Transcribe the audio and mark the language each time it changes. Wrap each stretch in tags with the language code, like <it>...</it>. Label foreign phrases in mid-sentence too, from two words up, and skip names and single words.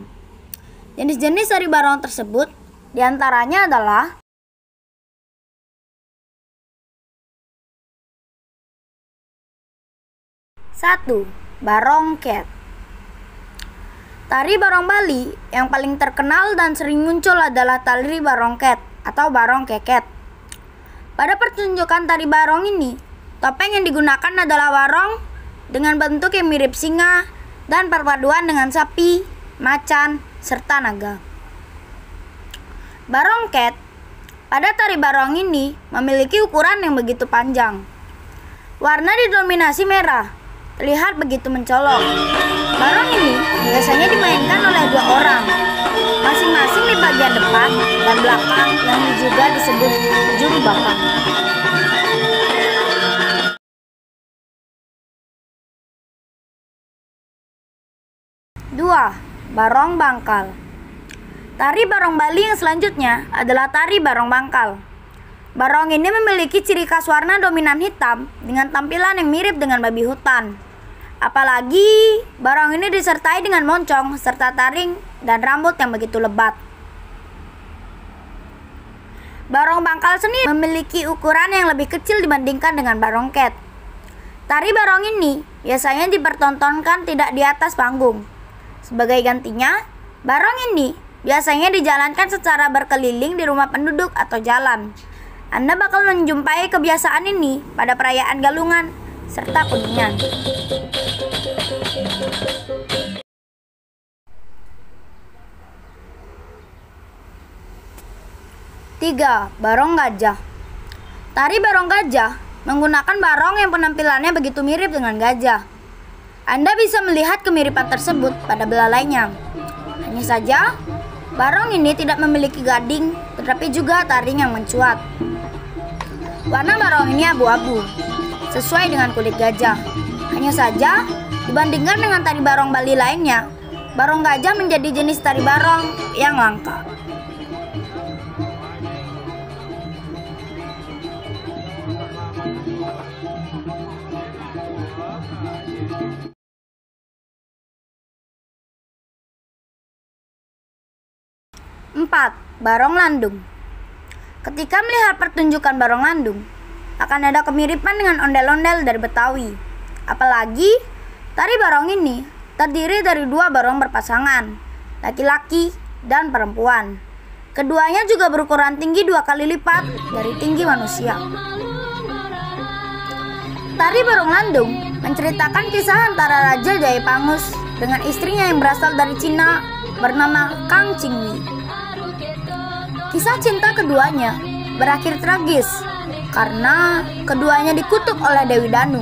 <id>Jenis-jenis tari barong tersebut diantaranya adalah 1. Barong Ket. Tari barong Bali yang paling terkenal dan sering muncul adalah tari barong Ket atau barong keket. Pada pertunjukan tari barong ini, topeng yang digunakan adalah barong dengan bentuk yang mirip singa dan perpaduan dengan sapi, macan, serta naga. Barong Ket pada tari barong ini memiliki ukuran yang begitu panjang. Warna didominasi merah, terlihat begitu mencolok. Barong ini biasanya dimainkan oleh 2 orang, masing-masing di bagian depan dan belakang yang juga disebut juru bakang. Dua, barong bangkal. Tari barong Bali yang selanjutnya adalah tari barong bangkal. Barong ini memiliki ciri khas warna dominan hitam dengan tampilan yang mirip dengan babi hutan. Apalagi barong ini disertai dengan moncong serta taring dan rambut yang begitu lebat. Barong bangkal seni memiliki ukuran yang lebih kecil dibandingkan dengan barong ket. Tari barong ini biasanya dipertontonkan tidak di atas panggung. Sebagai gantinya, barong ini biasanya dijalankan secara berkeliling di rumah penduduk atau jalan. Anda bakal menjumpai kebiasaan ini pada perayaan Galungan serta Kuningan. 3. Barong gajah. Tari barong gajah menggunakan barong yang penampilannya begitu mirip dengan gajah. Anda bisa melihat kemiripan tersebut pada belalainya. Hanya saja, barong ini tidak memiliki gading, tetapi juga taring yang mencuat. Warna barong ini abu-abu, sesuai dengan kulit gajah. Hanya saja, dibandingkan dengan tari barong Bali lainnya, barong gajah menjadi jenis tari barong yang langka. Empat, barong landung. Ketika melihat pertunjukan barong landung, akan ada kemiripan dengan ondel-ondel dari Betawi. Apalagi, tari barong ini terdiri dari 2 barong berpasangan, laki-laki dan perempuan. Keduanya juga berukuran tinggi 2 kali lipat dari tinggi manusia. Tari barong landung menceritakan kisah antara Raja Jayapangus dengan istrinya yang berasal dari Cina bernama Kang Chingwi. Kisah cinta keduanya berakhir tragis karena keduanya dikutuk oleh Dewi Danu.</id>